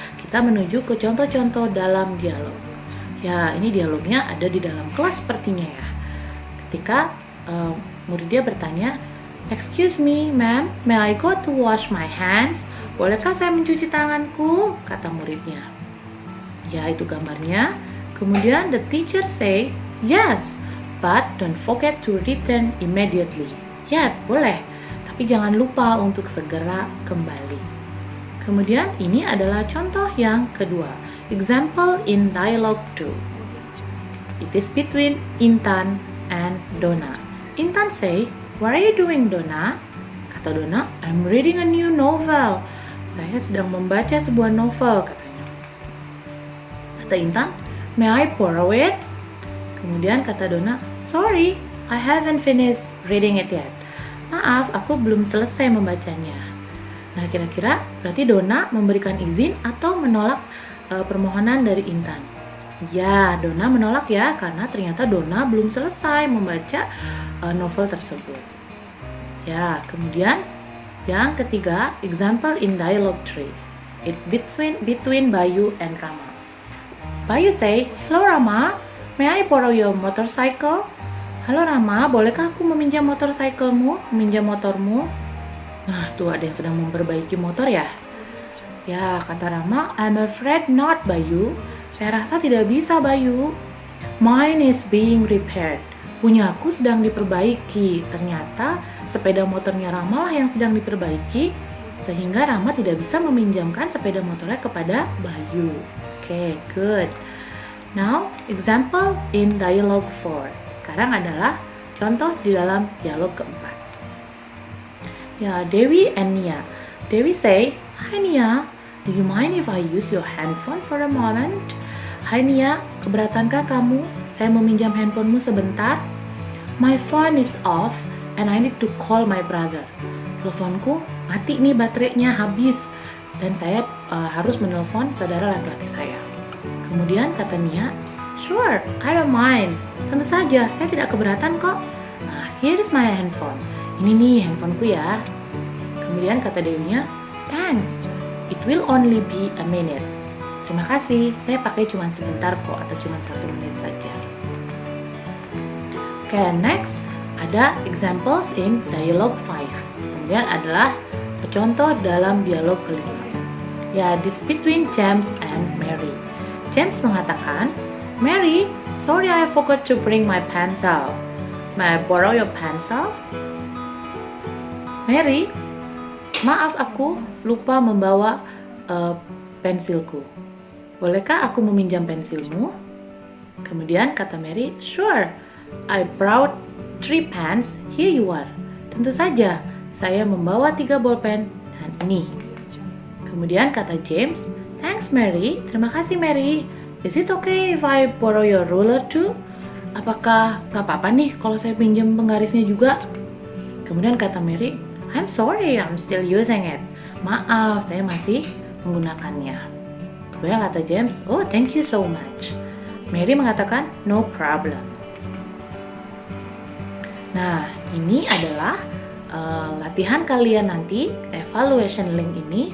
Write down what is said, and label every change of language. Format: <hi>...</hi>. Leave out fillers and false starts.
<id>Kita menuju ke contoh-contoh dalam dialog. Ya, ini dialognya ada di dalam kelas sepertinya ya. Ketika muridnya bertanya,</id> <en>"Excuse me, ma'am, may I go to wash my hands?"</en> <id>Bolehkah saya mencuci tanganku? Kata muridnya. Ya, itu gambarnya. Kemudian</id> <en>the teacher says, "Yes, but don't forget to return immediately."</en> <id>Ya, boleh, tapi jangan lupa untuk segera kembali. Kemudian ini adalah contoh yang kedua.</id> <en>Example in dialogue 2. It is between Intan and Donna. Intan say, "What are you doing, Donna?"</en> <id>Kata Donna,</id> <en>"I'm reading a new novel."</en> <id>Saya sedang membaca sebuah novel, katanya. Kata Intan,</id> <en>"May I borrow it?"</en> <id>Kemudian kata Donna,</id> <en>"Sorry, I haven't finished reading it yet."</en> <id>Maaf, aku belum selesai membacanya. Nah, kira-kira berarti Donna memberikan izin atau menolak permohonan dari Intan? Ya, Donna menolak ya, karena ternyata Donna belum selesai membaca novel tersebut. Ya, kemudian yang ketiga,</id> <en>example in dialogue 3. It between Bayu and Rama. Bayu say, "Hello Rama, may I borrow your motorcycle?"</en> <id>Halo Rama, bolehkah aku meminjam motormu? Nah, tuh ada yang sedang memperbaiki motor ya. Ya, kata Rama,</id> <en>"I'm afraid not, Bayu."</en> <id>Saya rasa tidak bisa, Bayu.</id> <en>"Mine is being repaired."</en> <id>Punyaku sedang diperbaiki. Ternyata sepeda motornya Rama lah yang sedang diperbaiki, sehingga Rama tidak bisa meminjamkan sepeda motornya kepada Bayu.</id> <en>Oke, good. Now, example in dialogue 4.</en> <id>Sekarang adalah contoh di dalam dialog keempat.</id> <en>Ya, Dewi and Nia. Dewi say, "Hi Nia, do you mind if I use your handphone for a moment?"</en> <id>Hai Nia, keberatankah kamu? Saya meminjam handphonemu sebentar.</id> <en>"My phone is off and I need to call my brother."</en> <id>Teleponku mati nih, baterainya habis dan saya harus menelpon saudara laki-laki saya. Kemudian kata Nia,</id> <en>"Sure, I don't mind."</en> <id>Tentu saja, saya tidak keberatan kok.</id> <en>Nah, here is my handphone.</en> <id>Ini nih handphoneku ya. Kemudian kata Dewinya,</id> <en>"Thanks, it will only be a minute."</en> <id>Terima kasih, saya pakai cuma sebentar kok, atau cuma 1 menit saja.</id> <en>Oke, next</en> <id>ada</id> <en>examples in dialogue 5.</en> <id>Kemudian adalah contoh dalam dialog kelima.</id> <en>Ya, this between James and Mary.</en> <id>James mengatakan,</id> <en>"Mary, sorry I forgot to bring my pencil. May I borrow your pencil?"</en> <id>Mary, maaf aku lupa membawa pensilku. Bolehkah aku meminjam pensilmu?</id> <en>Kemudian kata Mary, "Sure, I brought 3 pens, here you are."</en> <id>Tentu saja, saya membawa 3 bolpen dan ini. Kemudian kata James,</id> <en>"Thanks Mary,</en> <id>terima kasih Mary.</id> <en>Is it okay if I borrow your ruler too?"</en> <id>Apakah gak apa-apa nih kalau saya pinjam penggarisnya juga?</id> <en>Kemudian kata Mary, "I'm sorry, I'm still using it."</en> <id>Maaf, saya masih menggunakannya. Kemudian kata James,</id> <en>"Oh, thank you so much." Mary</en> <id>mengatakan,</id> <en>"No problem."</en> <id>Nah, ini adalah latihan kalian nanti, evaluation link ini.</id>